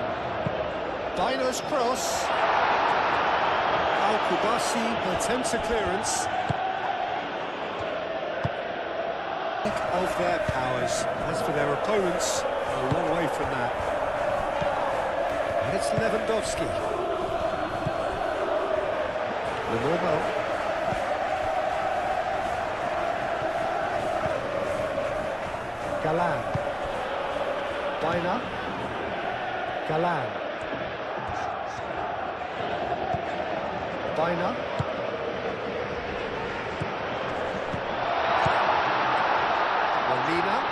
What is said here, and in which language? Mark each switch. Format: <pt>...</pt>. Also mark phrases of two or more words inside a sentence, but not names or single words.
<en>Baina's cross. Al-Kubasi attempts a clearance. Of their powers. As for their opponents, a long way from that. And it's Lewandowski. Lenormand. Galan. Baina. Galan. Baina. Molina.</en>